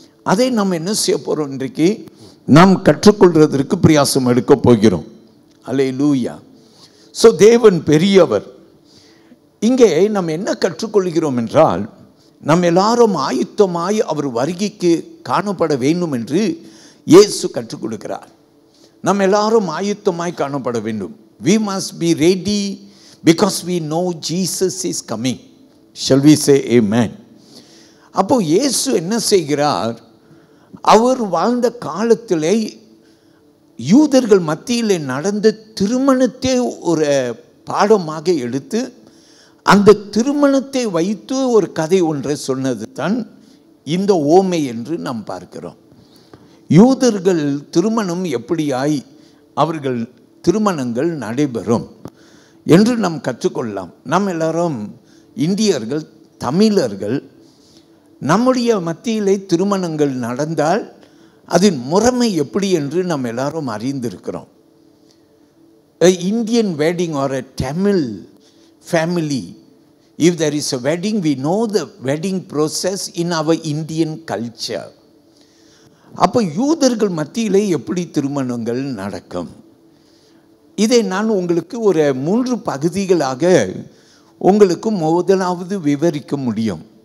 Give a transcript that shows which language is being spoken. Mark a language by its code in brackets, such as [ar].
[ta] அதை நாம் என்ன செய்ய போகிறோம்? இன்றைக்கு நாம் கற்றுக்கொள்வதற்கு பிரயாசம் எடுக்க போகிறோம். அல்லேலூயா. ஸோ தேவன் பெரியவர். இங்கே நாம் என்ன கற்றுக்கொள்கிறோம் என்றால், நம்ம எல்லாரும் ஆயுத்தமாய் அவர் வருகைக்கு காணப்பட வேண்டும் என்று இயேசு கற்றுக் கொடுக்கிறார். நம்ம எல்லாரும் ஆயுத்தமாய் காணப்பட வேண்டும். [en] We must be ready because we know Jesus is coming. Shall we say amen? [ta] அப்போ இயேசு என்ன செய்கிறார்? அவர் வாழ்ந்த காலத்திலே யூதர்கள் மத்தியிலே நடந்த திருமணத்தை ஒரு பாடமாக எடுத்து அந்த திருமணத்தை வைத்து ஒரு கதை ஒன்றை சொன்னது தான் இந்த ஓமை என்று நாம் பார்க்கிறோம். யூதர்கள் திருமணம் எப்படியாய் அவர்கள் திருமணங்கள் நடைபெறும் என்று நாம் கற்றுக்கொள்ளலாம். நாம் எல்லாரும் இந்தியர்கள், தமிழர்கள், நம்முடைய மத்தியிலே திருமணங்கள் நடந்தால் அதன் முறைமை எப்படி என்று நாம் எல்லாரும் அறிந்திருக்கிறோம். [en] Indian wedding or a Tamil family, if there is a wedding, we know the wedding process in our Indian culture. [ta] அப்போ யூதர்கள் மத்தியிலே எப்படி திருமணங்கள் நடக்கும்? இதை நான் உங்களுக்கு ஒரு 3 பகுதிகளாக உங்களுக்கு முதலாவது விவரிக்க முடியும்.